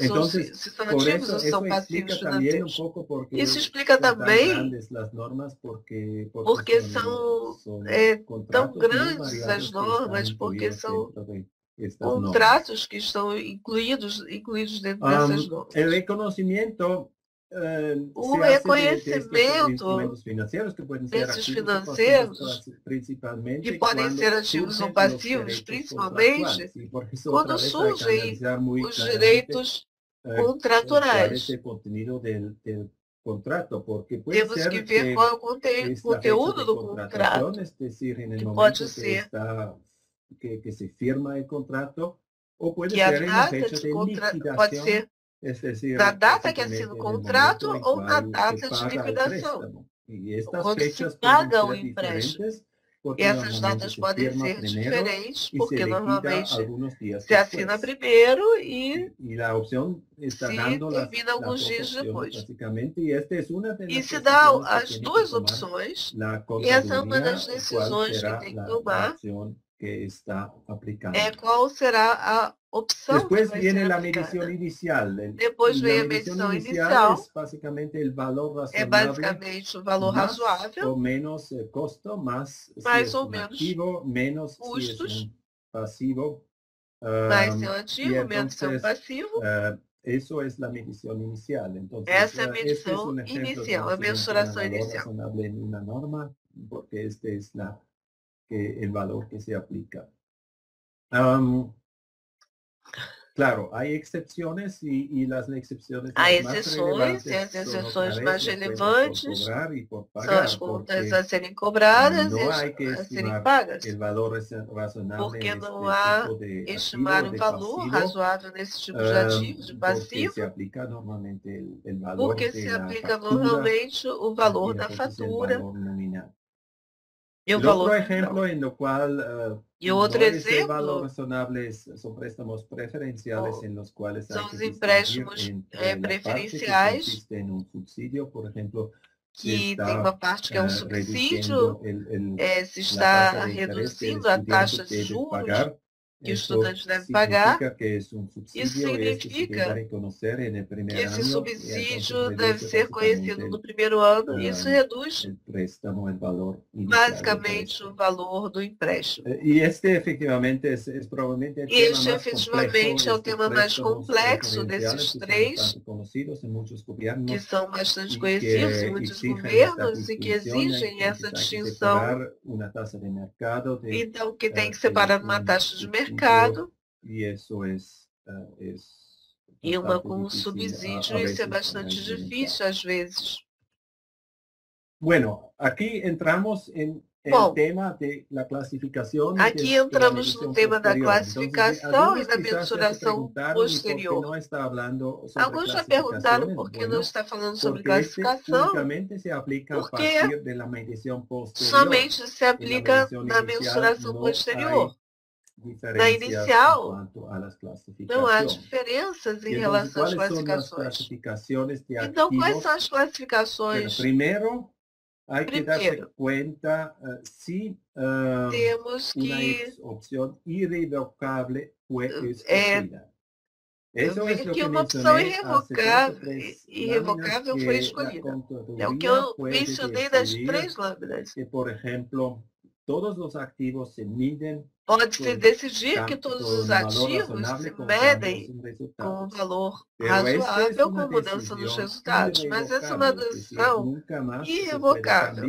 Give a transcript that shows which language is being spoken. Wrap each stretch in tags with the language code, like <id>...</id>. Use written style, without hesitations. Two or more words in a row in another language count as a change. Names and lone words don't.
<es>Entonces,</es> <pt>ou se são ativos ou são passivos financeiros. Isso explica</pt> <es>son</es> <pt>também</pt> <es>las normas porque</es> <pt>são tão grandes as normas, porque são contratos que estão incluídos dentro dessas normas.</pt> <es>El reconocimiento</es> <pt>o reconhecimento desses financeiros, que podem ser ativos ou passivos, principalmente quando surgem os direitos contraturais. Temos que ver qual é o conteúdo do contrato, que pode ser</pt> <es>que se firma el contrato, o puede</es> <pt>que a</pt> <es>ser en la</es> <pt>data</pt> <es>fecha de de contrato liquidación,</es> <pt>pode ser</pt> <es>es decir,</es> <pt>na data que assina o contrato ou na data de paga liquidação,</pt> <es>y estas</es> <pt>quando</pt> <es>fechas</es> <pt>se paga o</pt> <es>pueden ser</es> <pt>empréstimo.</pt> <es>diferentes, porque</es> <pt>E essas</pt> <es>normalmente</es> <pt>datas</pt> <es>se</es> <pt>podem</pt> <es>firma</es> <pt>ser</pt> <es>primero</es> <pt>diferentes,</pt> <es>y</es> <pt>porque</pt> <es>se liquida</es> <pt>normalmente</pt> <es>algunos días</es> <pt>se assina</pt> <es>después.</es> <pt>primeiro e</pt> <es>Y la opción está</es> <pt>se</pt> <es>dando</es> <pt>termina alguns</pt> <es>las</es> <pt>dias</pt> <es>dos opciones,</es> <pt>depois.</pt> <es>básicamente, y esta es una de</es> <pt>E</pt> <es>las</es> <pt>se dá</pt> <es>decisiones que</es> <pt>as</pt> <es>tiene</es> <pt>duas</pt> <es>que tomar</es> <pt>opções,</pt> <es>la</es> <pt>e essa é uma</pt> <es>contaduría,</es> <pt>das</pt> <es>cuál</es> <pt>decisões que</pt> <es>será</es> <pt>tem que</pt> <es>la</es> <pt>tomar,</pt> <es>opción que está aplicando.</es> <pt>qual será a opção</pt> <es>Después</es> <pt>que vai</pt> <es>viene</es> <pt>ser</pt> <es>la</es> <pt>aplicada.</pt> <es>medición inicial.</es> <pt>Depois vem a medição inicial,</pt> <es>es básicamente el valor razonable,</es> <pt>basicamente o valor</pt> <es>más</es> <pt>razoável,</pt> <es>o menos costo, más</es> <pt>mais</pt> <es>si es</es> <pt>ou</pt> <es>un</es> <pt>menos</pt> <es>activo, menos si es</es> <pt>custos,</pt> <es>un pasivo.</es> <pt>mais se é um</pt> <es>Y</es> <pt>ativo, menos se é um</pt> <es>entonces,</es> <pt>passivo.</pt> <es>eso es la medición inicial. Entonces,</es> <pt>Essa é a</pt> <es>este es</es> <pt>medição</pt> <es>un ejemplo</es> <pt>inicial, a</pt> <es>donde se menciona</es> <pt>mensuração</pt> <es>valor</es> <pt>inicial.</pt> <es>razonable en una norma, porque este es el valor que se aplica. Claro, hay excepciones y las excepciones</es> <pt>Há</pt> <es>más</es> <pt>exceções, e as</pt> <es>relevantes son</es> <pt>exceções</pt> <es>otra</es> <pt>mais</pt> <es>vez las cuentas</es> <pt>relevantes</pt> <es>por cobrar y por</es> <pt>são</pt> <es>pagar,</es> <pt>as contas</pt> <es>porque</es> <pt>a serem cobradas</pt> <es>no</es> <pt>e</pt> <es>hay que</es> <pt>a serem</pt> <es>estimar</es> <pt>pagas,</pt> <es>el valor razonable</es> <pt>porque</pt> <es>en</es> <pt>não</pt> <es>este</es> <pt>há</pt> <es>tipo de</es> <pt>estimar</pt> <es>activo,</es> <pt>um</pt> <es>de</es> <pt>valor</pt> <es>pasivo,</es> <pt>razoável nesse tipo de ativo, de</pt> <es>porque</es> <pt>passivo,</pt> <es>se aplica normalmente el valor</es> <pt>porque</pt> <es>de</es> <pt>se</pt> <es>la</es> <pt>aplica</pt> <es>factura</es> <pt>normalmente o</pt> <es>y</es> <pt>valor da</pt> <es>entonces el</es> <pt>fatura</pt> <es>valor nominal.</es> <pt>e o</pt> <es>El</es> <pt>valor</pt> <es>otro</es> <pt>nominal.</pt> <es>ejemplo en lo cual</es> <pt>E outro</pt> <es>no es el valor</es> <pt>exemplo</pt> <es>razonable, son préstamos preferenciales en los cuales hay</es> <pt>são</pt> <es>que</es> <pt>os</pt> <es>distinguir</es> <pt>empréstimos</pt> <es>entre la parte que</es> <pt>preferenciais,</pt> <es>consiste en un subsidio, por ejemplo,</es> <pt>que</pt> <es>está,</es> <pt>tem uma parte que é um subsídio, se</pt> <es>la</es> <pt>está</pt> <es>tasa de interés que el</es> <pt>reduzindo a taxa</pt> <es>estudiante</es> <pt>de</pt> <es>debe</es> <pt>juros</pt> <es>pagar.</es> <pt>que o</pt> <es>Eso</es> <pt>estudante deve pagar.</pt> <es>significa que es un subsidio y este se debe reconocer en el primer</es> <pt>Que esse</pt> <es>año,</es> <pt>subsídio</pt> <es>y</es> <pt>deve</pt> <es>entonces</es> <pt>ser conhecido no primeiro ano, e isso reduz</pt> <es>el préstamo, el valor inicial</es> <pt>basicamente o valor do empréstimo.</pt> <es>Y este efectivamente es probablemente el tema</es> <pt>Este</pt> <es>más</es> <pt>efetivamente é o tema mais complexo desses três, que são bastante conhecidos em muitos governos e que exigem essa distinção. Então, que tem que separar uma taxa de mercado e uma com um subsídio, isso é bastante difícil às vezes.</pt> <es>Bueno, aquí entramos en el tema de la clasificación.</es> <pt>Aqui entramos no tema da classificação e da mensuração posterior. Alguns já perguntaram por que não está falando sobre classificação, porque somente se aplica na mensuração posterior. Na inicial, não há diferenças em relação às classificações. Então, quais são as classificações? Primeiro,</pt> <es>hay que darse cuenta si</es> <pt>temos que</pt> <es>una opción irrevocable fue escogida. Eso es lo que</es> <pt>que uma opção irrevocável foi escolhida. É o que eu mencionei das três lâminas. Que,</pt> <es>por ejemplo,</es> <pt>todos os ativos</pt> <es>se miden.</es> <pt>Pode-se decidir que todos os ativos se medem com um valor razoável com mudança nos resultados, mas essa é uma decisão irrevogável.</pt>